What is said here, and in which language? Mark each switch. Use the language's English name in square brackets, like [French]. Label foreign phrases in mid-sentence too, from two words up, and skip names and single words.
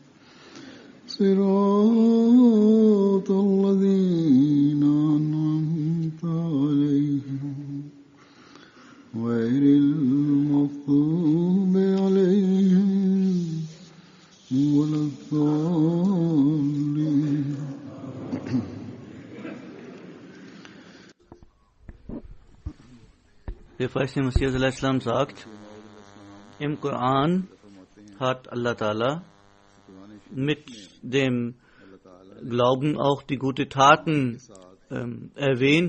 [Arabic] صراط الذين أنعمت عليهم غير المغضوب عليهم ولا الضالين. [German] Der Feiste Messias al-Islam sagt, im Koran hat [Arabic] الله تعالى [German] mit dem Glauben auch die gute Taten erwähnt.